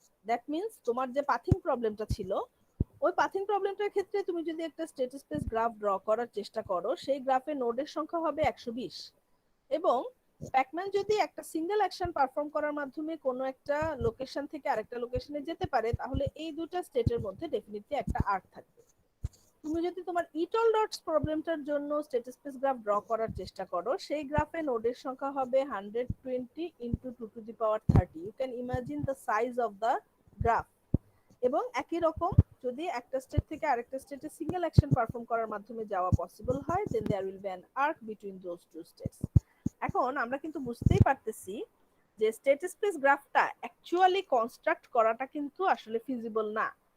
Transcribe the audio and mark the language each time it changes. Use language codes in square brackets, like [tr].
[bn] That means তোমার যে পাথিং প্রবলেমটা ছিল ওই পাথিং প্রবলেমটার ক্ষেত্রে তুমি যদি একটা স্টেট স্পেস গ্রাফ ড্র করার চেষ্টা করো, সেই গ্রাফে নোডের সংখ্যা হবে 120 এবং প্যাকম্যান যদি একটা সিঙ্গেল অ্যাকশন পারফর্ম করার মাধ্যমে কোনো একটা লোকেশন থেকে আরেকটা লোকেশনে যেতে পারে তাহলে এই দুটো স্টেটের মধ্যে ডেফিনিটলি একটা আর্ক থাকবে। তুমি যদি তোমার ইটল ডটস প্রবলেমটার জন্য স্টেট স্পেস গ্রাফ ড্র করার চেষ্টা করো, সেই গ্রাফে নোডের সংখ্যা হবে 120 [en] into 2 to the power 30. You can imagine the size of the graph. [bn] এবং একই রকম যদি একটা স্টেট থেকে আরেকটা স্টেটে সিঙ্গেল অ্যাকশন পারফর্ম করার মাধ্যমে যাওয়া পসিবল হয়, [en] then there will be an arc between those two states. [bn] এখন আমরা কিন্তু বুঝতেই পারতেছি যে স্টেট স্পেস গ্রাফটা অ্যাকচুয়ালি কনস্ট্রাক্ট করাটা কিন্তু আসলে ফিজিবল না।